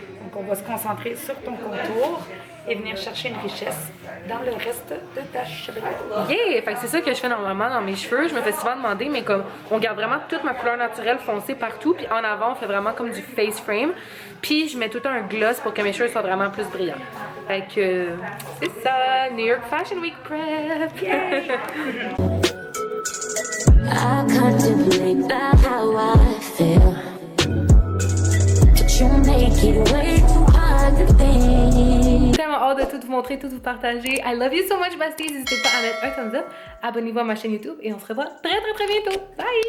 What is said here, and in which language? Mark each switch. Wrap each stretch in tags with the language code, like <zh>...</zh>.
<fr>Donc, on va se concentrer sur ton contour et venir chercher une richesse dans le reste de ta chevelure. Yeah! Fait que c'est ça que je fais normalement dans mes cheveux. Je me fais souvent demander, mais comme on garde vraiment toute ma couleur naturelle foncée partout, puis en avant, on fait vraiment comme du face frame. Puis je mets tout le temps un gloss pour que mes cheveux soient vraiment plus brillants. Fait que c'est ça, New York Fashion Week prep!</fr> <en>I contemplate about how I feel, but you make it way too hard to think.</en> <fr>Tellement hâte de tout vous montrer, tout vous partager.</fr> <en>I love you so much, besties.</en> <fr>N'hésitez pas à mettre un thumbs up, abonnez-vous à ma chaîne YouTube et on se revoit très bientôt. Bye!</fr>